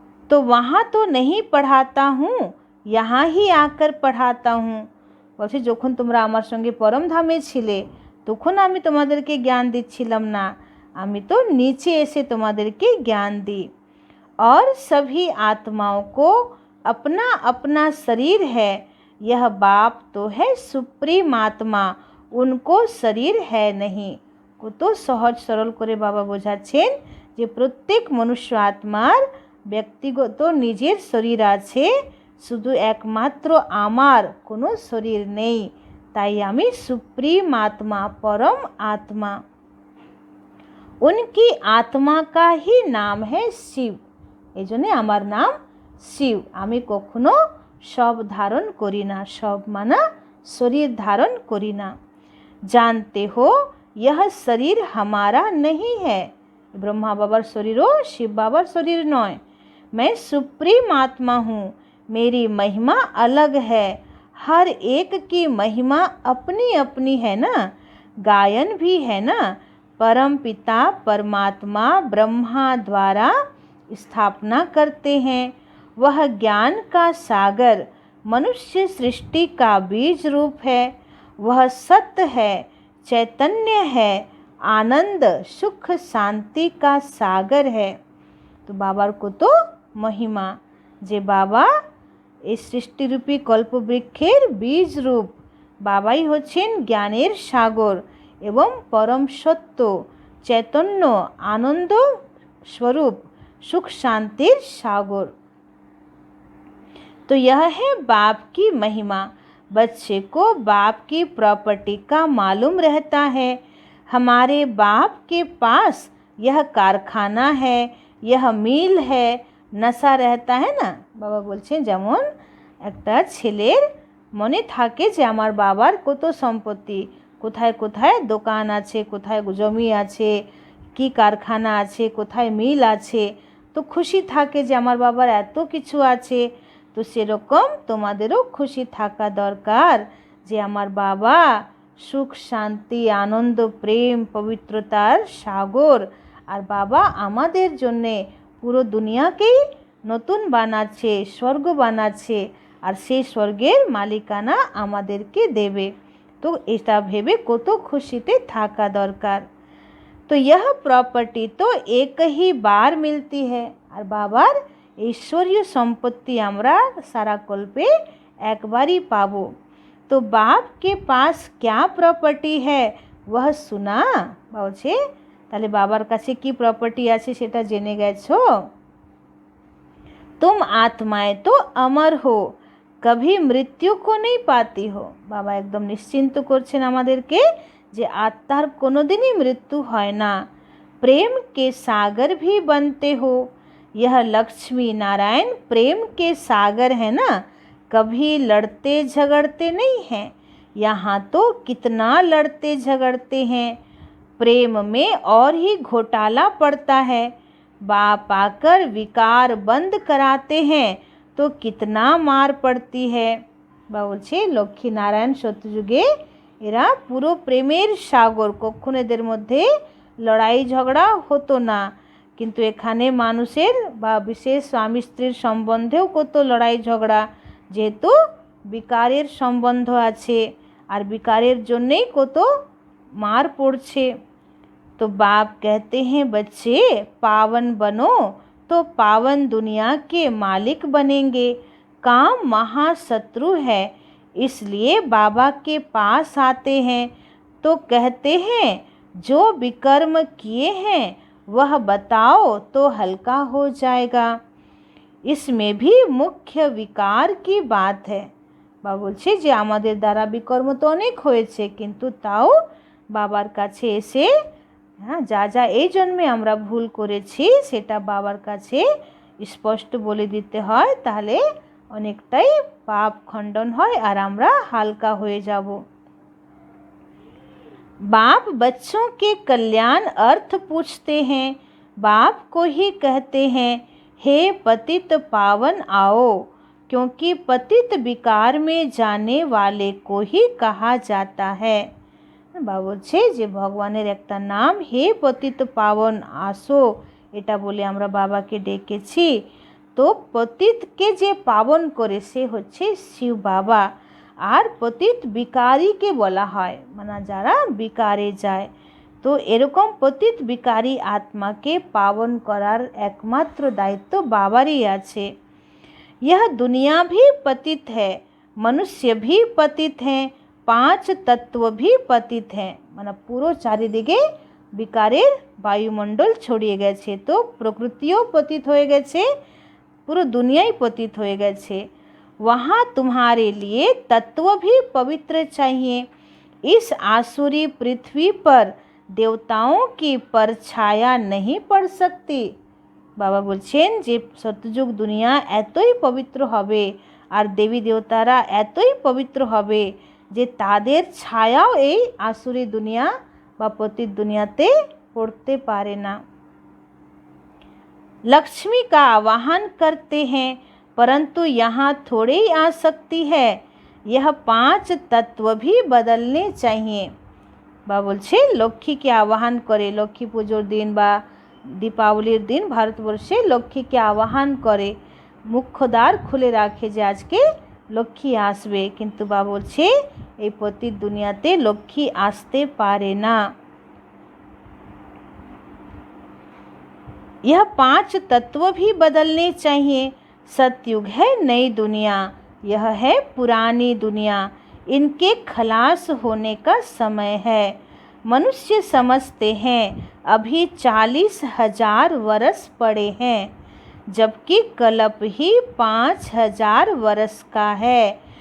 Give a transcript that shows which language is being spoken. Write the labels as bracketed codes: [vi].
[hi] तो वहाँ तो नहीं पढ़ाता हूँ, यहाँ ही आकर पढ़ाता हूँ। [bn] বলছে যখন তোমরা আমার সঙ্গে পরম ধামে ছিলে তখন আমি তোমাদেরকে জ্ঞান দিচ্ছিলাম না, আমি তো নিচে এসে তোমাদেরকে জ্ঞান দিই। [hi] और सभी आत्माओं को अपना अपना शरीर है। यह बाप तो है सुप्रीम आत्मा, उनको शरीर है नहीं। [bn] কত সহজ সরল করে বাবা বোঝাচ্ছেন যে প্রত্যেক মনুষ্য আত্মার ব্যক্তিগত নিজের শরীর আছে, শুধু একমাত্র আমার কোনো শরীর নেই, তাই আমি সুপ্রিম [hi] आत्मा परम आत्मा। उनकी आत्मा का ही नाम है शिव। [bn] এজন্য আমার নাম শিব। আমি কখনো সব ধারণ করি না, সব মানা শরীর ধারণ করি না। [hi] जानते हो यह शरीर हमारा नहीं है। [bn] ब्रह्मा बाबार शरीर शिव बाबार शरीर नय। [hi] मैं सुप्रीम आत्मा हूँ, मेरी महिमा अलग है। हर एक की महिमा अपनी अपनी है ना, गायन भी है ना। परम पिता परमात्मा ब्रह्मा द्वारा स्थापना करते हैं। वह ज्ञान का सागर मनुष्य सृष्टि का बीज रूप है। वह सत्य है, चैतन्य है, आनंद सुख शांति का सागर है। [bn] तो बाबार को तो महिमा जे बाबा এই সৃষ্টিরূপী কল্পবৃক্ষের বীজ রূপ। বাবাই হচ্ছেন জ্ঞানের সাগর এবং পরম সত্য, चैतन्य आनंद स्वरूप सुख शांतिर सागर। [hi] तो यह है बाप की महिमा। बच्चे को बाप की प्रॉपर्टी का मालूम रहता है। हमारे बाप के पास यह कारखाना है, यह मिल है, नशा रहता है ना। [bn] बाबा बोलছেন যেমন একটা ছেলের মনে থাকে যে আমার বাবার কত সম্পত্তি, কোথায় কোথায় দোকান আছে, কোথায় জমি আছে, কি কারখানা আছে, কোথায় মিল আছে, তো খুশি থাকে যে আমার বাবার এত কিছু আছে। তো সেরকম তোমাদেরও খুশি থাকা দরকার যে আমার বাবা সুখ শান্তি আনন্দ প্রেম পবিত্রতার সাগর, আর বাবা আমাদের জন্যে পুরো দুনিয়াকেই নতুন বানাচ্ছে, স্বর্গ বানাচ্ছে, আর সেই স্বর্গের মালিকানা আমাদেরকে দেবে। তো এটা ভেবে কত খুশিতে থাকা দরকার। [hi] तो यह प्रॉपर्टी तो एक ही बार मिलती है, और बाबार ईश्वरीय सम्पत्ति আমরা सारा कल्पे एक बार ही पाबो। तो बाप के पास क्या प्रॉपर्टी है वह सुना [bn] বলছে। তাহলে বাবার কাছে কি প্রপার্টি আছে সেটা জেনে গেছো। [hi] तुम आत्माएं तो अमर हो, कभी मृत्यु को नहीं पाती हो। [bn] बाबा एकदम निश्चिंत করছেন আমাদেরকে যে आत्मार कोनोदिनी मृत्यु है ना। [hi] प्रेम के सागर भी बनते हो। यह लक्ष्मी नारायण प्रेम के सागर है ना, कभी लड़ते झगड़ते नहीं हैं। यहाँ तो कितना लड़ते झगड़ते हैं, प्रेम में और ही घोटाला पड़ता है। बाप आकर विकार बंद कराते हैं तो कितना मार पड़ती है। [bn] বলছে লক্ষ্মী নারায়ণ সত্যযুগে এরা পুরো প্রেমের সাগর, কখনো এদের মধ্যে লড়াই ঝগড়া হতো না। কিন্তু এখানে মানুষের বা বিশেষ স্বামী স্ত্রীর সম্বন্ধেও কত লড়াই ঝগড়া, যেহেতু বিকারের সম্বন্ধ আছে, আর বিকারের জন্যেই কত মার পড়ছে। [hi] तो बाप कहते हैं बच्चे पावन बनो तो पावन दुनिया के मालिक बनेंगे। काम महाशत्रु है, इसलिए बाबा के पास आते हैं। तो कहते हैं जो विकर्म किए हैं वह बताओ तो हल्का हो जाएगा। इसमें भी मुख्य विकार की बात है। [bn] बाबा বলছে যে আমাদের দ্বারা বিকর্ম তো অনেক হয়েছে, কিন্তু তাও বাবার কাছে এসে হ্যাঁ যা যা এই জন্মে আমরা ভুল করেছি সেটা বাবার কাছে স্পষ্ট বলে দিতে হয়, তাহলে অনেকটাই পাপ খণ্ডন হয় আর আমরা হালকা হয়ে যাব। [hi] बाप बच्चों के कल्याण अर्थ पूछते हैं। बाप को ही कहते हैं हे पतित पावन आओ, क्योंकि पतित विकार में जाने वाले को ही कहा जाता है। [bn] বাবা বলছে যে ভগবানের একটা নাম হে পতিত পাবন আসো, এটা বলে আমরা বাবাকে ডেকেছি। তো পতিতকে যে পাবন করে সে হচ্ছে শিব বাবা, আর পতিত বিকারীকে বলা হয় মানে যারা বিকারে যায়। তো এরকম পতিত বিকারী আত্মাকে পাবন করার একমাত্র দায়িত্ব বাবারই আছে। [hi] यह दुनिया भी पतित है, मनुष्य भी पतित हैं, पांच तत्व भी पतित हैं। [bn] মানে পুরো চারিদিকে বিকারের বায়ুমণ্ডল ছড়িয়ে গেছে, তো প্রকৃতিও পতিত হয়ে গেছে, পুরো দুনিয়াই পতিত হয়ে গেছে। [hi] वहाँ तुम्हारे लिए तत्व भी पवित्र चाहिए। इस आसुरी पृथ्वी पर देवताओं की परछाया नहीं पड़ सकती। [bn] বাবা বলছেন যে সত্যযুগ দুনিয়া এতই পবিত্র হবে আর দেবী দেবতারা এতই পবিত্র হবে যে তাদের ছায়াও এই আসুরি দুনিয়া বা পতিত দুনিয়াতে পড়তে পারে না। [hi] लक्ष्मी का आवाहन करते हैं, परंतु यहाँ थोड़े ही आ सकती है। यह पांच तत्व भी बदलने चाहिए। [bn] বা বলছে লক্ষ্মীকে আহ্বান করে, লক্ষ্মী পুজোর দিন বা দীপাবলির দিন ভারতবর্ষে লক্ষ্মীকে আহ্বান করে, মুখ্য দ্বার খুলে রাখে যে আজকে লক্ষ্মী আসবে, কিন্তু বা বলছে এই পতিত দুনিয়াতে লক্ষ্মী আসতে পারে না। [hi] यह पांच तत्व भी बदलने चाहिए। सतयुग है नई दुनिया, यह है पुरानी दुनिया, इनके खलास होने का समय है। मनुष्य समझते हैं अभी 40,000 वर्ष पड़े हैं, जबकि कल्प ही 5,000 वर्ष का है।